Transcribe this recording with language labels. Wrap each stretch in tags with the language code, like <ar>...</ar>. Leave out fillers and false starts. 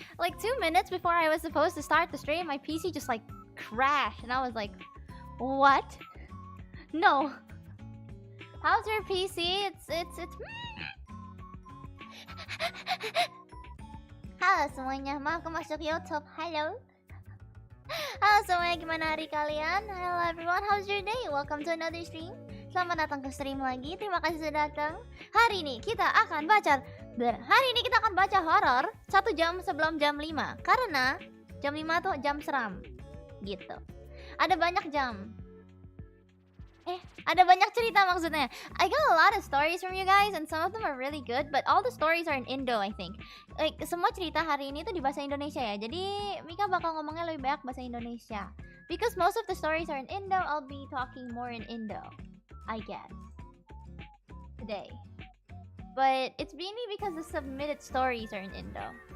<en>Like 2 minutes before I was supposed to start the stream, my PC just like crashed, and I was like, what? No. How's your PC?</en> <id>It's Halo semuanya, mau aku masuk YouTube. Halo. Halo semuanya, gimana hari kalian?</id> <en>Hello everyone, how's your day? Welcome to another stream.</en> <id>Selamat datang ke stream lagi. Terima kasih sudah datang. Hari ini kita akan baca horor 1 jam sebelum jam 5. Karena jam 5 tuh jam seram. Gitu. Ada banyak jam. Ada banyak cerita maksudnya.</id> <en>I got a lot of stories from you guys and some of them are really good, but all the stories are in Indo, I think.</en> <id>Like semua cerita hari ini tuh di bahasa Indonesia ya. Jadi Mika bakal ngomongnya lebih banyak bahasa Indonesia.</id> <en>Because most of the stories are in Indo, I'll be talking more in Indo, I guess. Today. But it's mainly because the submitted stories are in Indo.</en>